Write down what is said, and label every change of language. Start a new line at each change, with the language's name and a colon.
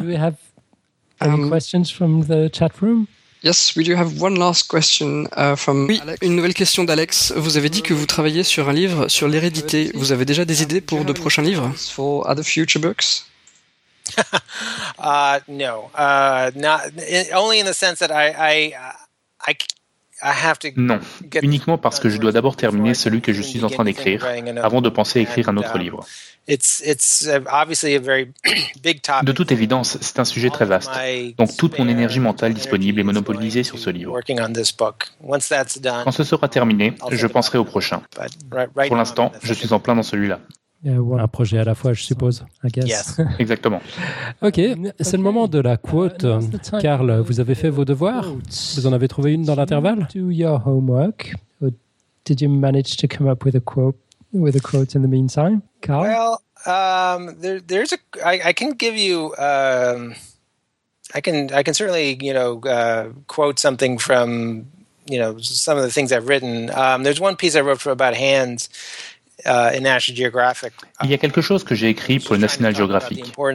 English: Do we have any questions from the chatroom? Yes, we do have one last question from.
French: Oui, une nouvelle question d'Alex. Vous avez dit que vous travaillez sur un livre sur l'hérédité. Vous avez déjà des idées pour de prochains livres?
English: For other future books? No, only in the sense that I have to
French: non, uniquement parce que je dois d'abord terminer celui que je suis en train d'écrire avant de penser à écrire un autre livre. De toute évidence, c'est un sujet très vaste. Donc, toute mon énergie mentale disponible est monopolisée sur ce livre. Quand ce sera terminé, je penserai au prochain. Pour l'instant, je suis en plein dans celui-là. Un projet à la fois, je suppose,
English: I guess. Yes.
French: Exactement. Ok, c'est le moment de la quote. Karl, vous avez fait vos devoirs? Vous en avez trouvé une dans l'intervalle?
English: Do your homework. Or did you manage to come up with a quote? With a quote in the meantime, Karl. Well, there's a. I can give you. I can certainly quote something from some of the things I've written. There's one piece I wrote for about hands.
French: Il y a quelque chose que j'ai écrit pour le National Geographic.